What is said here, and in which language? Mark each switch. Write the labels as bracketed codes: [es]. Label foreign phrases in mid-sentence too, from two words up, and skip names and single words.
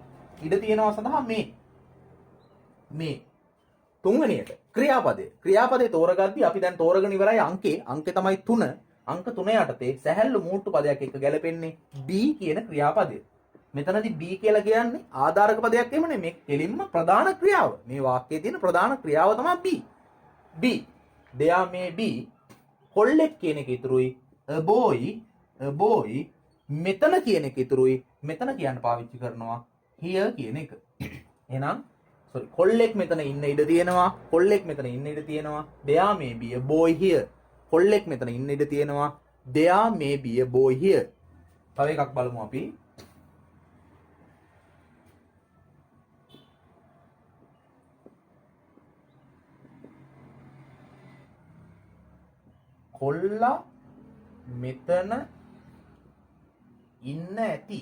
[si] ඉඩ තියෙනවා සඳහා මේ තුන්වෙනියට ක්‍රියාපදේ. ක්‍රියාපදේ තෝරගද්දී අපි දැන් තෝරගෙන ඉවරයි අංකේ තමයි 3. අංක 3 යටතේ සැහැල්ලු මූට්ටු පදයක් එක්ක ගැලපෙන්නේ B කියන ක්‍රියාපදය. මෙතනදී B කියලා කියන්නේ ආධාරක පදයක් එහෙම නෙමෙයි. කෙලින්ම ප්‍රධාන ක්‍රියාව. මේ වාක්‍යයේ තියෙන ප්‍රධාන ක්‍රියාව තමයි B. B. [en] there may be [si] කොල්ලෙක් කියන එක ඉතුරුයි. [en] a boy [si] මෙතන කියන එක ඉතුරුයි. මෙතන කියන්න පාවිච්චි කරනවා here කියන එක. එහෙනම් කොල්ලෙක් මෙතන ඉන්න ඉඩ තියෙනවා. කොල්ලෙක් මෙතන ඉන්න ඉඩ තියෙනවා. [en] there may be a boy here. [si] කොල්ලෙක් මෙතන ඉන්න ඉඩ තියෙනවා. [en] there may be a boy here. [si] තව එකක් බලමු අපි. කොල්ලා මෙතන ඉන්න ඇති.